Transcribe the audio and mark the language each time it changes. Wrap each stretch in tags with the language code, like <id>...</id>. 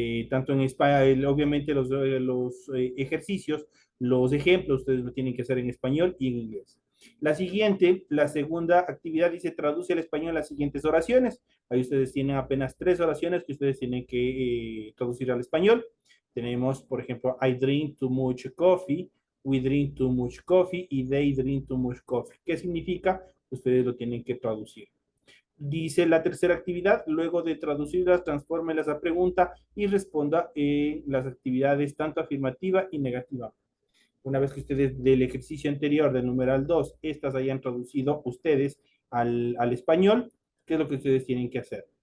<es>Tanto en español, obviamente los ejercicios, los ejemplos, ustedes lo tienen que hacer en español y en inglés. La siguiente, la segunda actividad dice traduce al español las siguientes oraciones. Ahí ustedes tienen apenas 3 oraciones que ustedes tienen que traducir al español. Tenemos, por ejemplo,</es> <en>I drink too much coffee,</en> <es>we drink too much coffee y</es> <en>they drink too much coffee.</en> <es>¿Qué significa? Ustedes lo tienen que traducir. Dice la tercera actividad, luego de traducirlas, transfórmelas a pregunta y responda en las actividades tanto afirmativa y negativa. Una vez que ustedes del ejercicio anterior, del numeral 2, estas hayan traducido ustedes al español, ¿qué es lo que ustedes tienen que hacer?</es>